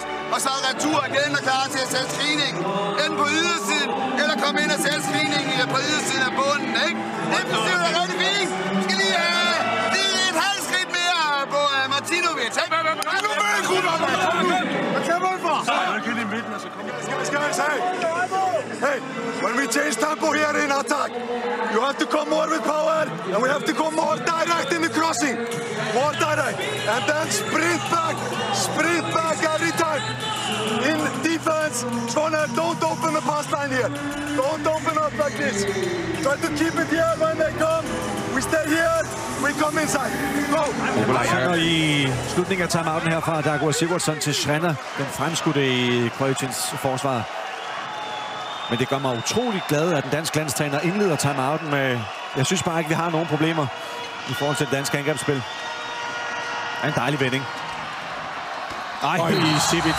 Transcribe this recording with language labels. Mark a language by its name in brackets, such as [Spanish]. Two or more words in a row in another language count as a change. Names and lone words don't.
[Danish] Og så retur igen og klar til at sætte screeningen. Enten på ydersiden, eller komme ind og sætte screeningen på ydersiden af bunden, ikke? Det er rigtig fint. Vi skal lige have et halvt skridt mere på Martinovic, ikke? Nu med, Gruber! Hvad kan man for? [English] Get in [Danish] midten, og så kommer [English] Hey, when we change tempo here in attack, you have to come more with power, and we have to go more direct in the crossing. More direct. And then sprint back every time. In defense, Skåne, don't open the pass line here. Don't open up like this. Try to keep it here when they come. We stay here, we come inside. Go! [Danish] Og i slutningen af timeouten her fra Dagur Sigurdsson til Schreiner, den fremskudte i Kroatiens forsvar. Men det gør mig utroligt glad, at den danske landstræner indleder timeouten med... Jeg synes bare ikke, vi har nogen problemer i forhold til det danske angrebsspil. En dejlig vending. Ej, i Sivic.